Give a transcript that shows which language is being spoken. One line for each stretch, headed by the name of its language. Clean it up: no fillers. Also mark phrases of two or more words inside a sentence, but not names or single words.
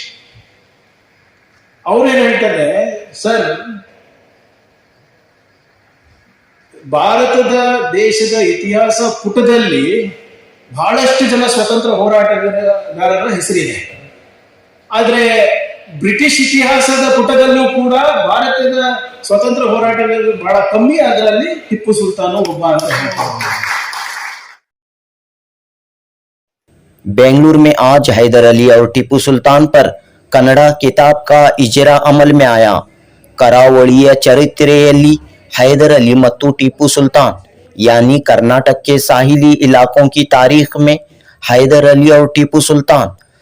Kannada: ಅವ್ರೇನು ಹೇಳ್ತಾರೆ, ಸರ್ ಭಾರತದ ದೇಶದ ಇತಿಹಾಸ ಪುಟದಲ್ಲಿ ಬಹಳಷ್ಟು ಜನ ಸ್ವತಂತ್ರ ಹೋರಾಟಗಾರರ ಹೆಸರಿದೆ, ಆದರೆ ಬ್ರಿಟಿಷ್ ಇತಿಹಾಸದ ಪುಟದಲ್ಲೂ ಕೂಡ ಭಾರತದ ಸ್ವತಂತ್ರ ಹೋರಾಟಗಾರರು ಬಹಳ ಕಮ್ಮಿ, ಅದರಲ್ಲಿ ಟಿಪ್ಪು ಸುಲ್ತಾನ್ ಒಬ್ಬ ಅಂತ ಹೇಳ್ತಾರೆ.
Urdu: بنگلورو میں آج حیدر علی اور ٹیپو سلطان پر کنڑا کتاب کا اجرا عمل میں آیا.
Kannada: ಕರಾವಳಿಯ ಚರಿತ್ರೆಯಲ್ಲಿ
Urdu: हैदर अली ಮತ್ತು टीपू सुल्तान یعنی کرناٹک کے ساحلی علاقوں کی تاریخ میں حیدر علی اور ٹیپو سلطان.